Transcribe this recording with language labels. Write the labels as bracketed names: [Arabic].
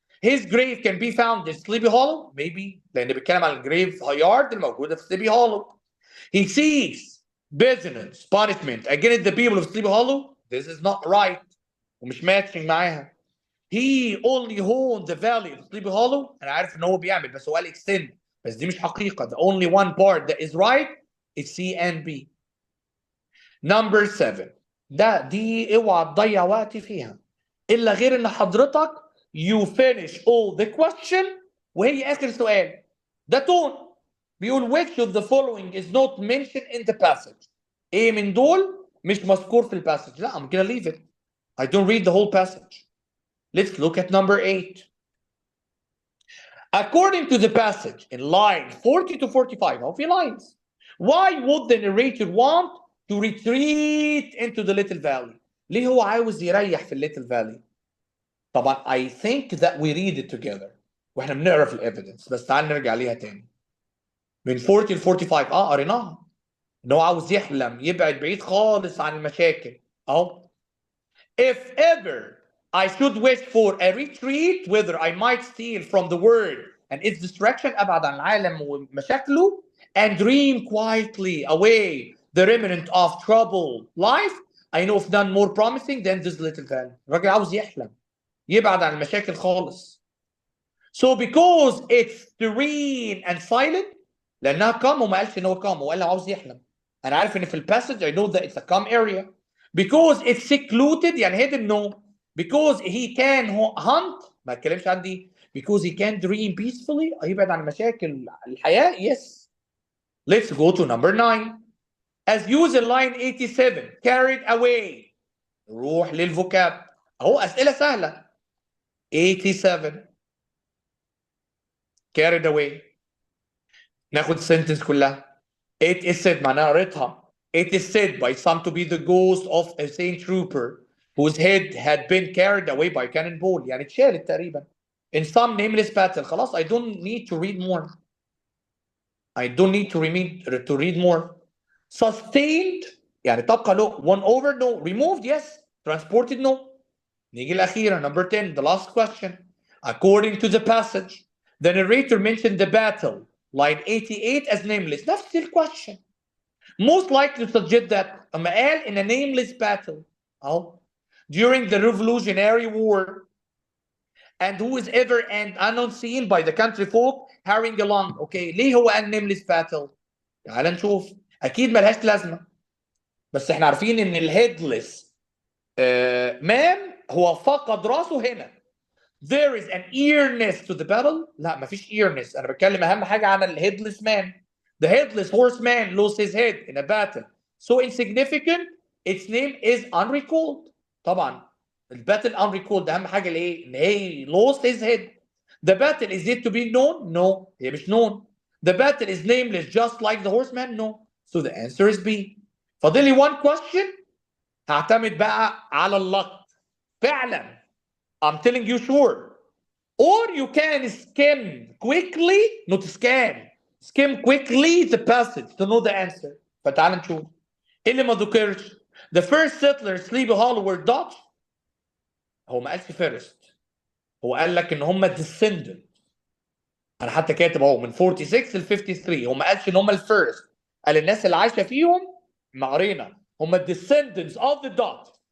[English] His grave can be found in Sleepy Hollow maybe [Arabic] لان بيتكلم عن الجريف يارد الموجوده في [English] Sleepy Hollow. He seeks business punishment against the people of Sleepy Hollow. This is not right [Arabic] ومش [English] matching [Arabic] معاها. [English] He only owns the valley of Sleepy Hollow. [Arabic] انا عارف ان هو بيعمل بس هو قال extend بس دي مش حقيقه. [English] The only one part that is right is C and B. [Arabic] Number 7 دي اوعى تضيع وقت فيها الا غير ان حضرتك [English] you finish all the question [Arabic] وهي اخر سؤال. ده تون بيقول [English] which of the following is not mentioned in the passage. [Arabic] ايه من دول مش مذكور في الباسج. [English] لا I'm gonna leave it. I don't read the whole passage. Let's look at number 8. According to the passage in line 40 to 45 [Arabic] هو في [English] lines. Why would the narrator want to retreat into the little valley? [Arabic] ليه هو عاوز يريح في little valley؟ طبعا [English] I think that we read it together [Arabic] واحنا بنقرا في evidence بس تعال نرجع ليها تاني. من 40 ل 45 قريناها ان هو عاوز يحلم يبعد بعيد خالص عن المشاكل اهو. [English] If ever I should wish for a retreat whether I might steal from the world and its distraction [Arabic] ابعد عن العالم ومشاكله [English] and dream quietly away the remnant of troubled life I know of none more promising than this little valley. [Arabic] الراجل عاوز يحلم يبعد عن المشاكل خالص. [English] So because it's serene and silent [Arabic] لانها calm وما قالش ان هو calm هو قال عاوز يحلم. انا عارف ان في الباسج [English] I know that it's a calm area. Because it's secluded [Arabic] يعني [English] hidden no. Because he can hunt [Arabic] ما اتكلمش عن دي. [English] Because he can dream peacefully [Arabic] يبعد عن مشاكل الحياة. [English] Yes. Let's go to number 9. As used in line 87 carried away. [Arabic] روح للفوكاب اهو اسئلة سهلة. 87 carried away. ناخد sentence كلها. [English] It is said [Arabic] معناها قريتها. [English] It is said by some to be the ghost of a saint trooper whose head had been carried away by cannonball [Arabic] يعني اتشالت تقريبا. [English] In some nameless battle خلاص I don't need to read more. I don't need to read more. [Arabic] Sustained يعني تبقى له. [English] Won over no. Removed yes. Transported no. [Arabic] نيجي الأخيرة [English] number 10 the last question. According to the passage the narrator mentioned the battle line 88 as nameless. [Arabic] نفس الquestion. [English] Most likely to suggest that [Arabic] أما قال [English] in a nameless battle [Arabic] أهو [English] during the Revolutionary War and who is ever and unseen by the country folk hurrying along. [Arabic] اوكي ليه هو قال nameless battle؟ تعال نشوف. اكيد ملهاش لازمه بس احنا عارفين ان الهيدلس مان هو فقد راسه هنا. [English] There is an earnest to the battle. [Arabic] لا مفيش earnest. انا بتكلم اهم حاجه عن الهيدلس مان. [English] The headless horseman lost his head in a battle so insignificant its name is unrecalled. [Arabic] طبعا الباتل unrecalled اهم حاجه لايه؟ ان هي [English] lost his head. The battle is yet to be known. No [Arabic] هي مش [English] known. The battle is nameless just like the horseman. No. So the answer is B. [Arabic] فاضل لي [English] one question [Arabic] هعتمد بقى على اللك. [English] فعلا I'm telling you sure. Or you can skim quickly, not skim quickly the passage to know the answer. [Arabic] فتعال نشوف. ايه اللي ما ذكرش؟ [English] The first settlers Sleepy Hollow were Dutch. [Arabic] هو ما قالش first. هو قال لك ان هم descendant. انا حتى كاتب اهو من 46 ل 53 هو ما قالش ان هم الفيرست. قال الناس اللي عايشه فيهم ما قرينا هم [English] descendants of the Dutch.